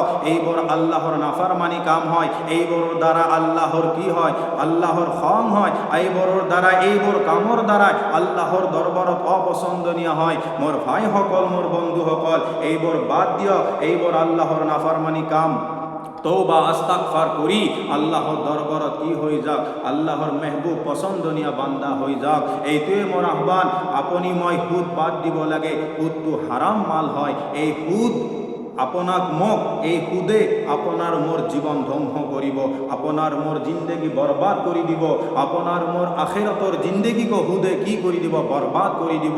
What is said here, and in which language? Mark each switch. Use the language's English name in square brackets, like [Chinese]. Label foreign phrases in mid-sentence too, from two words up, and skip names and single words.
[Assamese] এইবোৰ আল্লাহৰ নাফাৰমানি কাম হয়, এইবোৰৰ দ্বাৰা আল্লাহৰ কি হয়, আল্লাহৰ খং হয়, এইবোৰৰ দ্বাৰা, এইবোৰ কামৰ দ্বাৰা আল্লাহৰ দৰবাৰত অপছন্দনীয় হয়। মোৰ ভাইসকল, মোৰ বন্ধুসকল, এইবোৰ বাদ দিয়ক, এইবোৰ আল্লাহৰ নাফারমানি কাম। [Bangla] তওবা আস্তাগফার করি আল্লাহর দরবারত কি হয়ে যাক, আল্লাহর মেহবুব পছন্দনীয় বান্দা হয়ে যাক। [Assamese] এইটোৱে মোৰ আহ্বান। আপুনি মই সুদ বাদ দিব লাগে। সুদটো হারাম মাল হয়। এই সুদ আপোনাক মোক, এই সুদে আপোনাৰ মোৰ জীৱন ধ্বংস কৰিব, আপোনাৰ মোৰ জিন্দগী বৰবাদ কৰি দিব, আপোনাৰ মোৰ আখিৰাতৰ জিন্দগীকো সুদে কি কৰি দিব, বৰবাদ কৰি দিব।